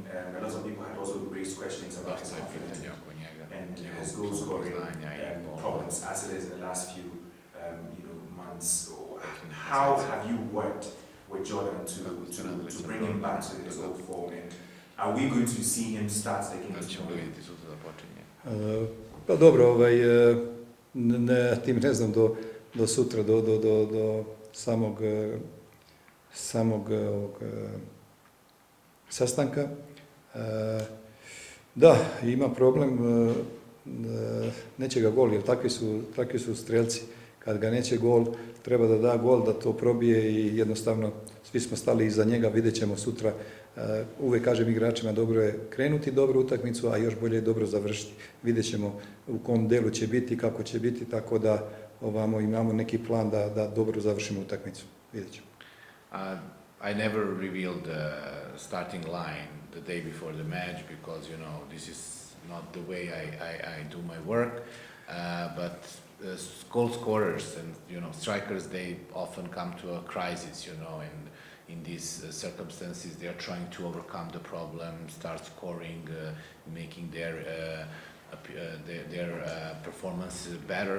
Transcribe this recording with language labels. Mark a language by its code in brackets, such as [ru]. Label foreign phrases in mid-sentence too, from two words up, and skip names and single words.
[en] A lot of people had also raised questions about his confidence and his goal scoring problems as it is in the last few months. How have you worked with Jordan to bring him back to his old form? And are we going to see him start the game tomorrow? [bs] Pa dobro, tim ne znam do sutra, do samog ovog sastanka. Da, ima problem, neće ga gol, jer takvi su strelci. Kad ga neće gol, treba da da gol, da to probije i jednostavno svi smo stali iza njega, vidjet ćemo sutra. Uvijek kažem igračima, dobro je krenuti dobru utakmicu, a još bolje je dobro završiti. Vidjet ćemo u kom delu će biti, kako će biti, tako da ovamo imamo neki plan da dobro završimo utakmicu. Vidjet ćemo. [en] I never revealed the starting line the day before the match because this is not the way I do my work. But goal scorers and strikers, they often come to a crisis, and in these circumstances they are trying to overcome the problem, start scoring, making their performance better.